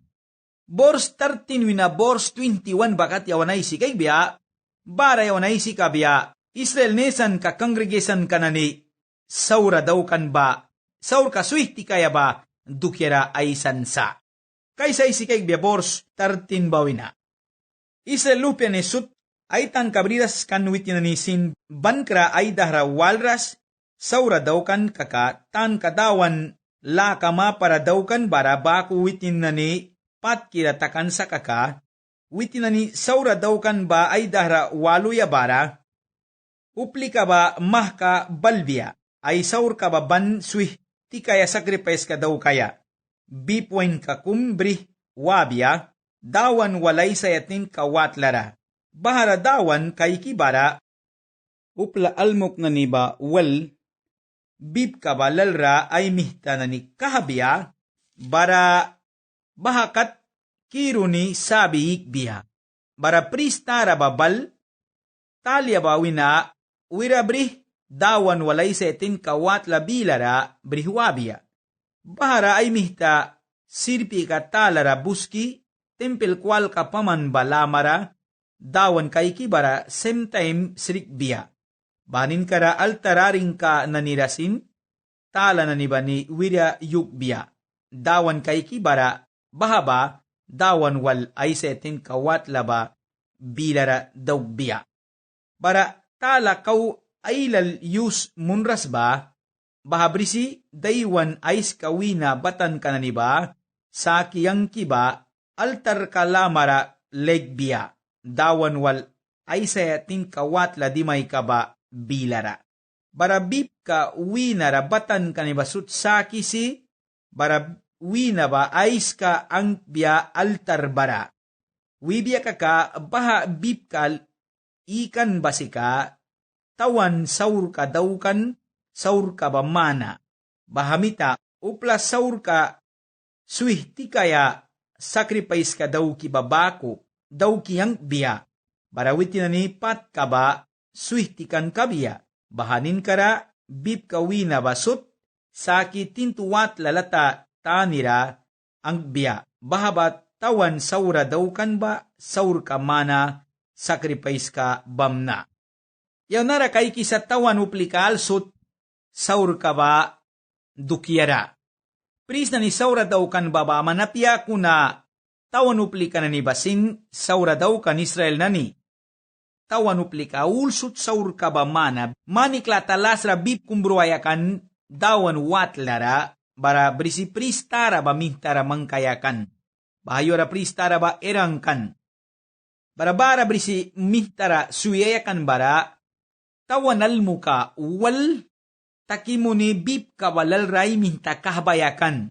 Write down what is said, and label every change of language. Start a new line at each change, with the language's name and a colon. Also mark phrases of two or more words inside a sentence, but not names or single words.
Mískito: Bors 13 wina bors 21 bakat yawan ay si kay biya, bara yawan ay si kabya, Israel nesan ka congregation kanani, saura daw kan ba, saur ka suihti kaya ba, dukera ay sansa. Kaysa isi kay biya bors 13 bawina. Israel lupya ni sut, ay tan kabridas kan witin ni sin bankra ay dahra walras, saura daw kan kaka, tan kadawan la kama para daw kan bara baku witin na ni pat kiratakan sa kaka, witin na ni saura daw kan ba ay dahra waluya bara, upli ka ba mahka balbia, ay saur ka ba ban suih, ti kaya sacrifice ka daw kaya, bipoin ka kumbri wabia, dawan walay sayatin kawatlara, bahara dawan kay kibara, upla almok na niba wal, bib kabalalra ay mihta na ni kahabya, bara bahakat kiruni sabi ikbiya. Bara pristara babal, talya bawina, wirabrih, dawan walay setin kawat labilara brihwabya. Bahara ay mihta, sirpi ka talara buski, tempel kwal ka paman balamara, dawan kay kibara
English: same time
Mískito: srikbiya. Banin kara altararing ka nanirasin, tala na niba ni wira yukbiya. Dawan kay kibara, bahaba, dawan wal ay setin kawat laba, bilara daugbiya. Bara tala kaw ailal yus munras ba, bahabrisi daywan ais kawina batan kananiba, sa kiyang kiba, altar kalamara legbiya, dawan wal ay setin kawat la dimay kaba, bilara. Bara bib ka winara batan kaniba sutsaki si, bara winaba ais ka ang biya altar bara. Wibya ka baha bib ka ikan basika, tawan saur ka daukan, saur ka bamana. Bahamita, upla saur ka suihti kaya sacrifice ka daw ki babako, daw kiyang biya. Barawitin na ni pat ka ba, suihtikan ka biya. Bahanin kara, bib ka wina basut, saki tintuwat lalata tanira ang biya. Bahabat tawan saura daw kan ba, saur ka mana, sacrifice ka bamna. Yaw nara kay kisa tawan uplikal sut, saur ka ba, dukyara. Pris na ni saura daw kan baba, manapya kuna, tawan uplika na ni basing, saura daw kan Israel na ni. Tawan uplika, ulsut saur ka ba mana, manikla talasra bib kumbruayakan, dawan watlara, bara brisi pristara ba mintara mangkayakan. Bahayora pristara ba erangkan. Bara brisi mintara suyayakan bara, tawanal muka wal, takimuni bib kawalal ray minta kahabayakan.